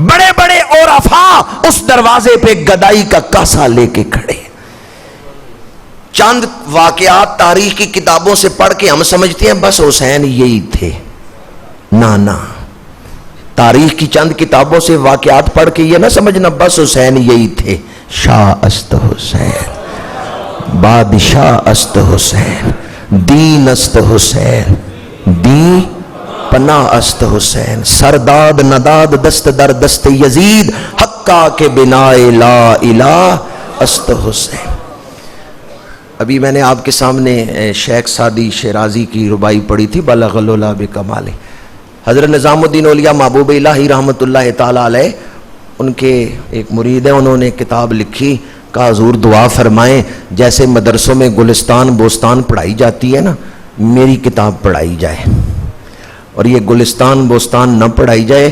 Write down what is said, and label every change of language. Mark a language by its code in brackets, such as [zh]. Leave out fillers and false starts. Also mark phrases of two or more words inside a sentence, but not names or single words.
[ur] بڑے بڑے عرفاء اس دروازے پہ گدائی کا کاسا لے کے کھڑے. چند واقعات تاریخ کی کتابوں سے پڑھ کے ہم سمجھتے ہیں بس حسین یہی تھے. نہ، تاریخ کی چند کتابوں سے واقعات پڑھ کے یہ نہ سمجھنا بس حسین یہی تھے. [fa] شاہ است حسین، بادشاہ است حسین، دین است حسین، دی پناہ است حسین، سرداد نداد دست در دست یزید، حقا کے بنا لا الہ است حسین. [ur] ابھی میں نے آپ کے سامنے شیخ سعدی شیرازی کی ربائی پڑھی تھی [ar] بلغ العلا بکمالہ. [ur] حضرت نظام الدین اولیاء محبوب الہی رحمت اللہ تعالی علیہ، ان کے ایک مرید ہیں، انہوں نے کتاب لکھی، کہا حضور دعا فرمائیں جیسے مدرسوں میں گلستان بوستان پڑھائی جاتی ہے نا، میری کتاب پڑھائی جائے اور یہ گلستان بوستان نہ پڑھائی جائے.